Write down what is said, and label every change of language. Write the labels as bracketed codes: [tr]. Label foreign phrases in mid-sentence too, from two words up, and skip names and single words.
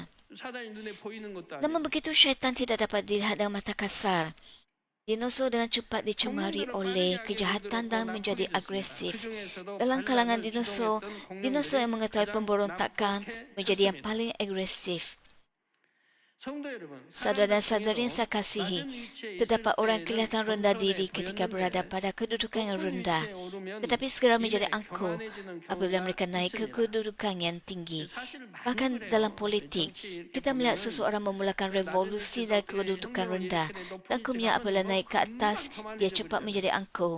[ms] Namun begitu syaitan tidak dapat dilihat dengan mata kasar. Dinosaur dengan cepat dicemari oleh kejahatan dan menjadi agresif. Dalam kalangan dinosaur yang mengetahui pemberontakan menjadi yang paling agresif. [ko] 성도 여러분, [ms] Saudara-saudari yang saya kasihi, terdapat orang kelihatan rendah diri ketika berada pada pada kedudukan yang rendah, tetapi segera menjadi angkuh apabila mereka naik ke kedudukan yang tinggi. Bahkan dalam politik, kita melihat seseorang memulakan revolusi dari kedudukan rendah, dan kemudian apabila naik ke atas, dia cepat menjadi angkuh.